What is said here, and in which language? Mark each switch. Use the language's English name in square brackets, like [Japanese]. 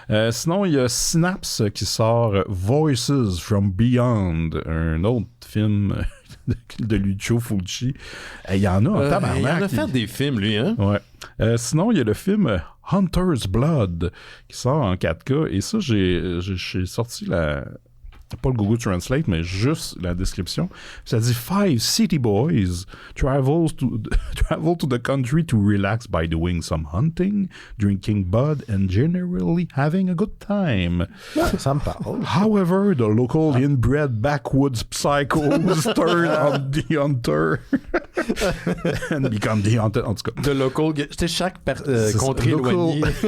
[French] Sinon, il y a Synapse qui sort Voices from Beyond, un autre film de Lucio Fulci. Il y en a en tabarnak. Il en a fait des films, lui, hein? Ouais. Sinon, il y a le film Hunter's Blood qui sort en 4K. Et ça, j'ai sorti pas le Google Translate, mais juste la description. Ça dit [English] 5 city boys travel to the country to relax by doing some hunting, drinking bud, and generally having a good time. [French] Ça me parle. [English] However, the local inbred backwoods psychos turn on the hunter and become the hunter. [French] En tout cas, [English] The local... [French] C'était chaque contrée éloignée.